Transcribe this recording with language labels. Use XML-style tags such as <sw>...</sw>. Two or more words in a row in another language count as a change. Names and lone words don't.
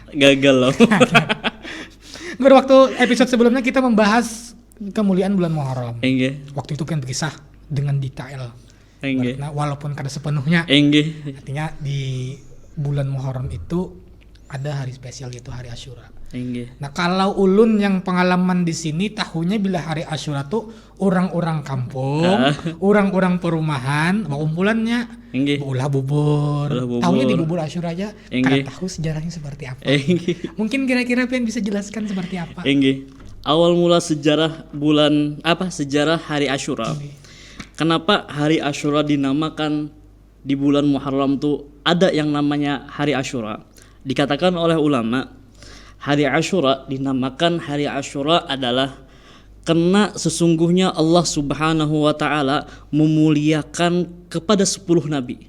<id>Gagal loh. Guru, waktu episode sebelumnya kita membahas kemuliaan bulan Muharram. Waktu itu kan berkisah dengan detail. Nah, walaupun kada sepenuhnya. Artinya di bulan Muharram itu ada hari spesial yaitu hari Asyura. Nah, kalau ulun yang pengalaman di sini tahunya bila hari Asyura tuh orang-orang kampung, orang-orang perumahan, kumpulannya ulah bubur. Tahunya di bubur Asyura aja, kada tahu sejarahnya seperti apa. Mungkin kira-kira Pian bisa jelaskan seperti apa? Awal mula sejarah sejarah hari Asyura. Kenapa hari Asyura dinamakan di bulan Muharram tuh ada yang namanya hari Asyura? Dikatakan oleh ulama, hari Asyura dinamakan hari Asyura adalah karena sesungguhnya Allah</id> <ar>سبحانه وتعالى</ar> <id>memuliakan kepada 10 nabi.</id>